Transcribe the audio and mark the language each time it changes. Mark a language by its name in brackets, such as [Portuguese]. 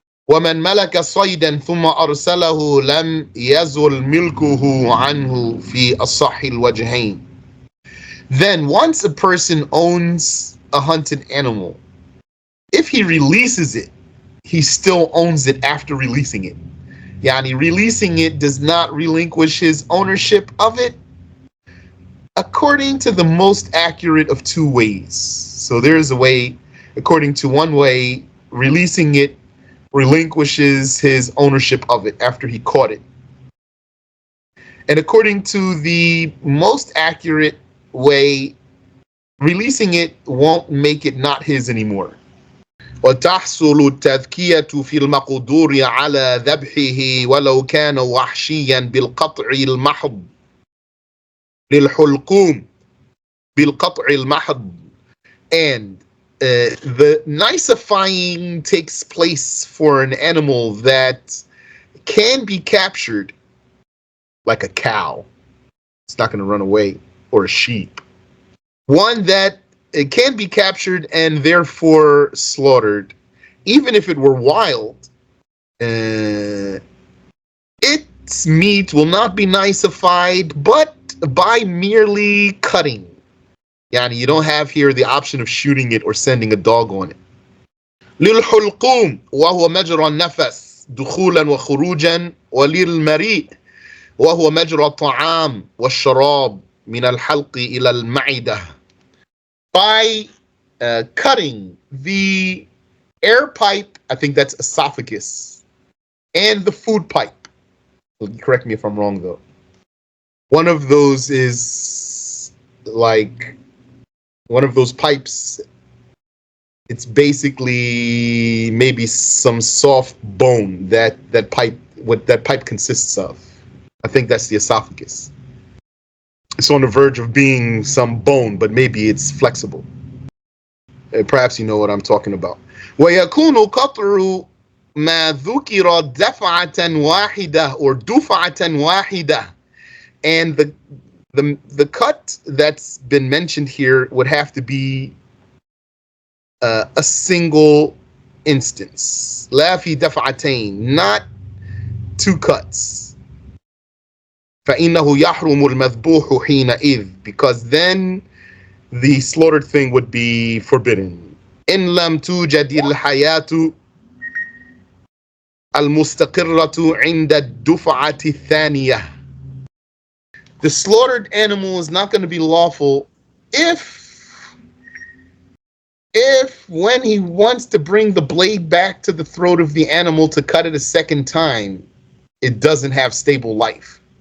[Arabic] ومن ملك صيدا ثم أرسله لم يزل ملكه عنه في أصح الوجهين. [English] Then once a person owns a hunted animal, if he releases it, he still owns it after releasing it. Releasing it does not relinquish his ownership of it, according to the most accurate of two ways. So there is a way, according to one way, releasing it relinquishes his ownership of it after he caught it. And according to the most accurate way, releasing it won't make it not his anymore. [Arabic] وتحصل التذكية في المقدور على ذبحه ولو كان وحشيا بالقطع المحض للحلقوم بالقطع المحض. [English] And the nicifying takes place for an animal that can be captured, like a cow. It's not going to run away, or a sheep. One that it can be captured and therefore slaughtered, even if it were wild. Its meat will not be niceified, but by merely cutting. You don't have here the option of shooting it or sending a dog on it. [Arabic] للحلقوم وهو مجرى النفس دخولا وخروجا وللمريء وهو مجرى الطعام والشراب من الحلق إلى المعدة. [English] By cutting the air pipe, I think that's esophagus, and the food pipe. Correct me if I'm wrong though. One of those is like one of those pipes. It's basically maybe some soft bone that pipe consists of. I think that's the esophagus. It's on the verge of being some bone, but maybe it's flexible. Perhaps you know what I'm talking about. [Arabic] وَيَكُونُ قَطْعُ مَا ذُكِرَ دَفْعَةً وَاحِدَةً or دُفْعَةً وَاحِدَةً. [English] And the The cut that's been mentioned here would have to be a single instance. [Arabic] لا في دفعتين, [English] not two cuts. [Arabic] فإنه يحرم المذبوح حينئذ, [English] because then the slaughtered thing would be forbidden. [Arabic] إن لم توجد الحياة المستقرة عند الدفعة الثانية. [English] The slaughtered animal is not going to be lawful if when he wants to bring the blade back to the throat of the animal to cut it a second time, it doesn't have stable life.